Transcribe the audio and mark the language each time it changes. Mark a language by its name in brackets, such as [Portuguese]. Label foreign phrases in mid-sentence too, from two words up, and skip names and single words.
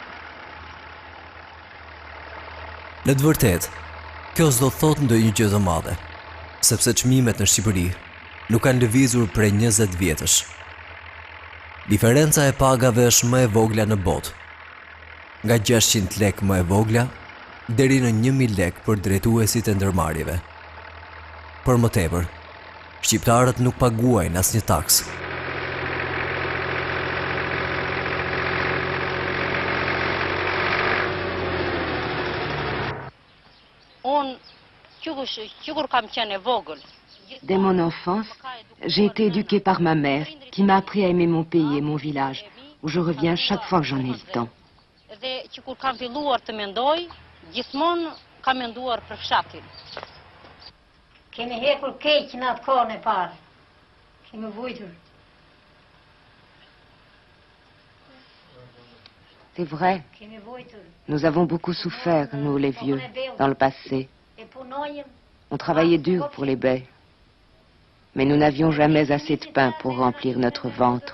[Albanian] Në të vërtetë, kjo s'do thotë ndonjë gjë të madhe, sepse çmimet në Shqipëri nuk kanë lëvizur prej 20 vjetësh. Diferenca e pagave është më e vogla në botë, nga 600 lekë më e vogla deri në 1000 lekë për drejtuesit e ndërmarrjeve. Për më tepër, shqiptarët nuk paguajnë asnjë taksë. [French] Dès mon enfance, j'ai été éduquée par ma mère, qui m'a appris à aimer mon pays et mon village, où je reviens chaque fois que j'en ai le temps. [Albanian] Gjithmonë kam menduar për fshatin. Kemi hekur keq në atë kohën e parë. Kemi vujtur. [French] C'est vrai. Nous avons beaucoup souffert, nous les vieux, dans le passé. On travaillait dur pour les baies. Mais nous n'avions jamais assez de pain pour remplir notre ventre.